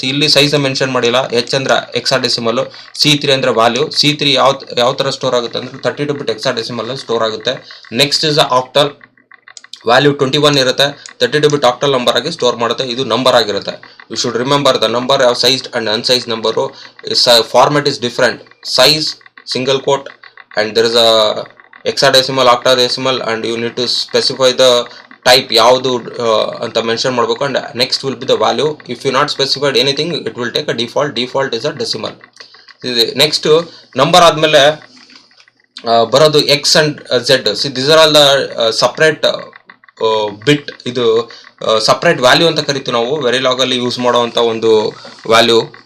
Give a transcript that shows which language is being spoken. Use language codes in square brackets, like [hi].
[kn] ಇಲ್ಲಿ size mention ಮಾಡಿಲ್ಲ. H ಅಂದ್ರೆ ಹೆಕ್ಸಾಡೆಸಿಮಲ್, C3 ಅಂದ್ರೆ ವ್ಯಾಲ್ಯೂ. C3 ಯಾವ ತರ ಸ್ಟೋರ್ ಆಗುತ್ತೆ ಅಂದ್ರೆ 32 ಬಿಟ್ ಹೆಕ್ಸಾಡೆಸಿಮಲ್ ಸ್ಟೋರ್ ಆಗುತ್ತೆ. [en] next is octal, [kn] ವ್ಯಾಲ್ಯೂ 21 ಇರುತ್ತೆ. 32 ಬಿಟ್ ಆಕ್ಟಲ್ ನಂಬರ್ ಆಗಿ ಸ್ಟೋರ್ ಮಾಡುತ್ತೆ. ಇದು ನಂಬರ್ ಆಗಿರುತ್ತೆ. [en] You should remember the number ಯಾವ sized and unsized number format is different. Size single quote and there is a hexadecimal, octadecimal, and you need to specify the type [kn] ಯಾವುದು ಅಂತ mention ಮಾಡಬೇಕು. [en] And next will be the value. If you not specified anything it will take a default is a decimal. [kn] Next number ಆದ್ಮೇಲೆ ಬರೋದು X and Z. [en] This are all the separate bit. [kn] ಇದು separate value ಅಂತ ಕರಿತೀವಿ ನಾವು Verilog ಅಲ್ಲಿ use ಮಾಡುವಂತ ಒಂದು value.